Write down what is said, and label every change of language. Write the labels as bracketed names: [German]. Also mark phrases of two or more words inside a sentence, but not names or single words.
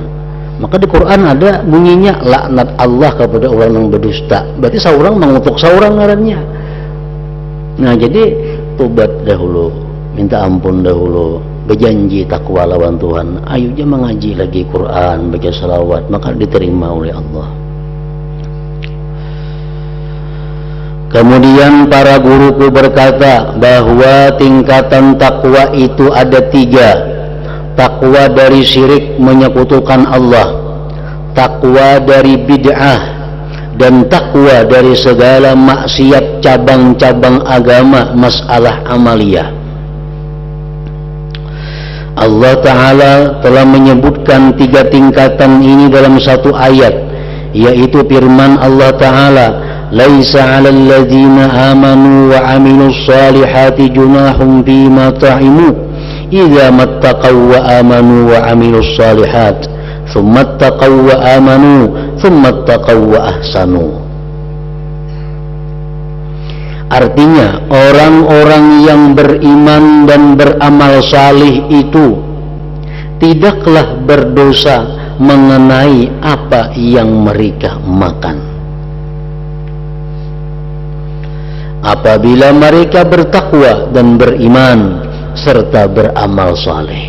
[Indonesian] Maka di Quran ada bunyinya laknat Allah kepada orang yang berdusta. Berarti seorang mengutuk seorang ngarannya. Nah, jadi tobat dahulu, minta ampun dahulu, berjanji takwa lawan Tuhan. Ayo aja mengaji lagi Quran, baca salawat, maka diterima oleh Allah. Kemudian para guruku berkata bahwa tingkatan takwa itu ada 3. Takwa dari syirik menyekutukan Allah, takwa dari bid'ah, dan takwa dari segala maksiat cabang-cabang agama, masalah amaliyah. Allah Ta'ala telah menyebutkan 3 tingkatan ini dalam satu ayat, yaitu firman Allah Ta'ala, [Arabic] ليس على الذين آمنوا وعملوا الصالحات جناح فيما طعموا إذا ما اتقوا وآمنوا وعملوا الصالحات ثم اتقوا وآمنوا ثم اتقوا وأحسنوا. [Indonesian] Artinya orang-orang yang beriman dan beramal salih itu tidaklah berdosa mengenai apa yang mereka makan apabila mereka bertakwa dan beriman serta beramal saleh.